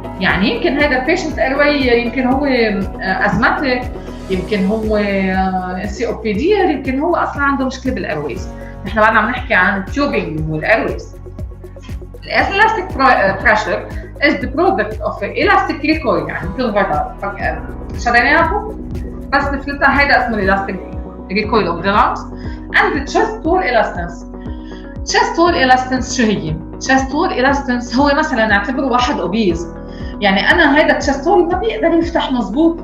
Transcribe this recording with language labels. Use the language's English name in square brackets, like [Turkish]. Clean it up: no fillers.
[Arabic] يعني يمكن هذا البيشنت airway يمكن هو ازماتيك، يمكن هو COPD، يمكن هو اصلا عنده مشكله بالايرويز. نحن بعدنا عم نحكي عن التيوبينج والايرويز. الاستيك بريشر [English] is the product of elastic recoil [Arabic] يعني مثل الغدار شديناها بس نفلتها. هيدا اسمه [English] elastic recoil of the lungs and the chest wall elastance. [Arabic] chest wall elastance شو هي؟ chest wall elastance هو مثلا نعتبره واحد اوبيز، يعني انا هيدا الchest wall ما بيقدر يفتح مزبوط.